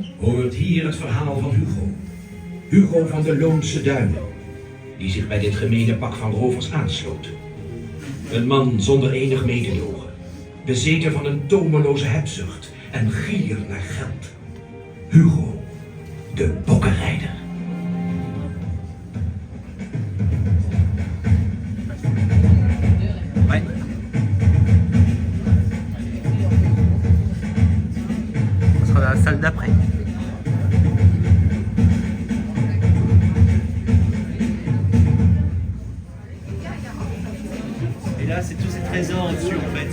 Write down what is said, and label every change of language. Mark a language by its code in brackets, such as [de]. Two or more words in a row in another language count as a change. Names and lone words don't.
[nl] Hoort hier het verhaal van Hugo. Hugo van de Loonse Duinen, die zich bij dit gemene pak van rovers aansloot. Een man zonder enig mededogen, bezeten van een tomeloze hebzucht en gier naar geld. Hugo, de bokkenrijder. [fr] On sera dans la salle d'après. Et là, c'est tous ces trésors dessus en fait.